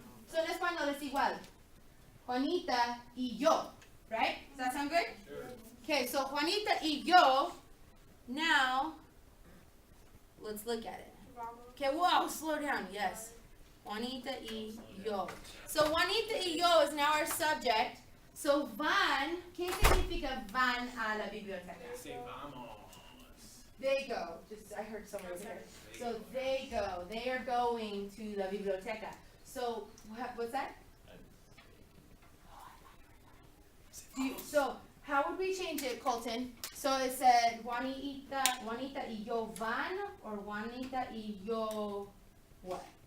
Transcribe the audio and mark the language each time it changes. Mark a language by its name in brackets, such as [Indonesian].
[Spanish] So en español es igual. Juanita y yo, right? Does that sound good? [English] Sure. Okay, so Juanita y yo. Now, let's look at it. Okay, whoa, slow down. Yes. Juanita y yo. So Juanita y yo is now our subject. [Spanish] So van, ¿qué significa van a la biblioteca? [English] Say vamos. They go. Just I heard someone say it. So they go. They are going to la biblioteca. So what's that? So how would we change it, Colton? So it said Juanita y yo van, or Juanita y yo what?